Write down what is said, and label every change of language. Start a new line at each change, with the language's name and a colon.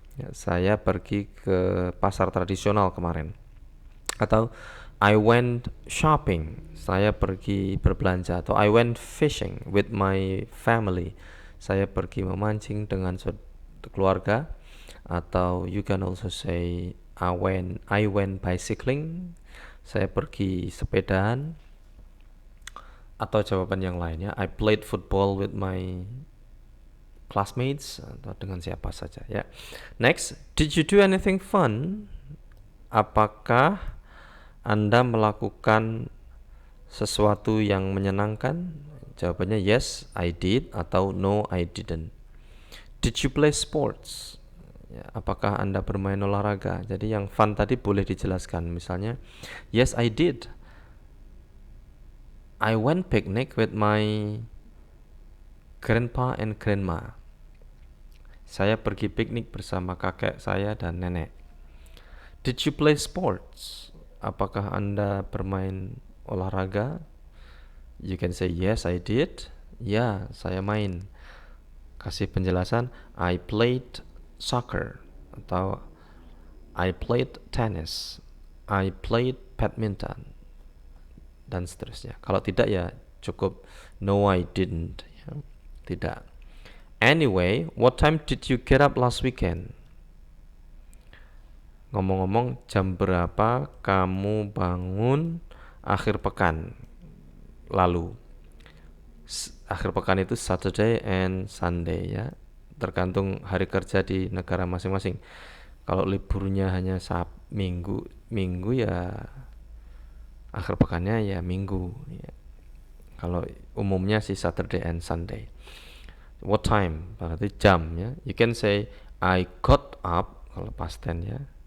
Indonesian: Ya, saya pergi ke pasar tradisional kemarin.
English: Atau I went shopping.
Indonesian: Saya pergi berbelanja.
English: Atau I went fishing with my family.
Indonesian: Saya pergi memancing dengan keluarga.
English: Atau you can also say I went bicycling.
Indonesian: Saya pergi sepedaan. Atau jawaban yang lainnya,
English: I played football with my classmates,
Indonesian: atau dengan siapa saja ya.
English: Next, did you do anything fun?
Indonesian: Apakah Anda melakukan sesuatu yang menyenangkan?
English: Jawabannya yes, I did, atau no, I didn't. Did you play sports?
Indonesian: Ya, apakah Anda bermain olahraga? Jadi yang fun tadi boleh dijelaskan.
English: Misalnya, yes, I did. I went picnic with my grandpa and grandma.
Indonesian: Saya pergi piknik bersama kakek saya dan nenek.
English: Did you play sports?
Indonesian: Apakah Anda bermain olahraga?
English: You can say yes, I did.
Indonesian: Ya, saya main. Kasih penjelasan,
English: I played soccer, atau I played tennis, I played badminton,
Indonesian: dan seterusnya. Kalau tidak ya cukup
English: no, I didn't
Indonesian: ya. Tidak.
English: Anyway, what time did you get up last weekend?
Indonesian: Ngomong-ngomong, jam berapa kamu bangun akhir pekan lalu? Akhir pekan itu
English: Saturday and Sunday
Indonesian: ya, tergantung hari kerja di negara masing-masing. Kalau liburnya hanya minggu ya akhir pekannya ya minggu ya. Kalau umumnya sih
English: Saturday and Sunday. What time?
Indonesian: Berarti jam ya.
English: You can say I got up, kalau past tense ya.